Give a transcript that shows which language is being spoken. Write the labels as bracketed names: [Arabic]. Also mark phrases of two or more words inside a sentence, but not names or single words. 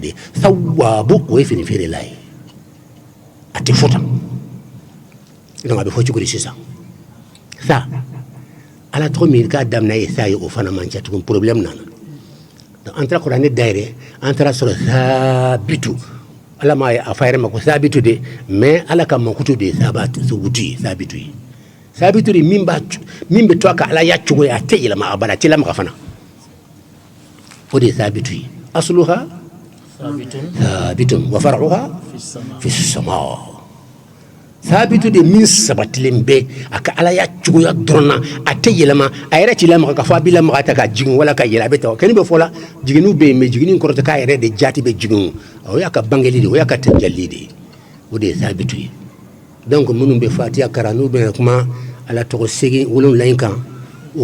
[Bambara] de sawabu o ye fini feerela ye a tɛ fɔ tan donc a bɛ fɔ cogo di sisan sa ala tɔgɔ min k'a daminɛ ye sa ye o fana man ca tugun problème nana an taara kuranɛ dayɛlɛ an taara sɔrɔ sabitu ala ma a fa yɛrɛ ma ko sabitu de mais ala ka mankutu de ye sabitu ye sabitu de min bɛ to a ka ala ya cogo ye a tɛ yɛlɛma abada a tɛ lamaga fana o de ye sabitu ye [Arabic] أصلها ثابت وفرعها في السماء [Bambara] sabitu de min sabatilen bɛ a ka ala ya cogoya dɔrɔn na a tɛ yɛlɛma a yɛrɛ t'i lamaga k'a fɔ a b'i lamaga ta ka jigin wala ka yɛlɛ a bɛ ta kɛnɛ bɛ fɔ la jiginniw bɛ yen mais jiginni kɔrɔ tɛ k'a yɛrɛ de jaati bɛ jigin o y'a ka bangeli de o y'a ka tajalli de o de ye sabitu ye donc minnu bɛ fatiya kalan n'u bɛna kuma ala tɔgɔ segin wolonwula in kan o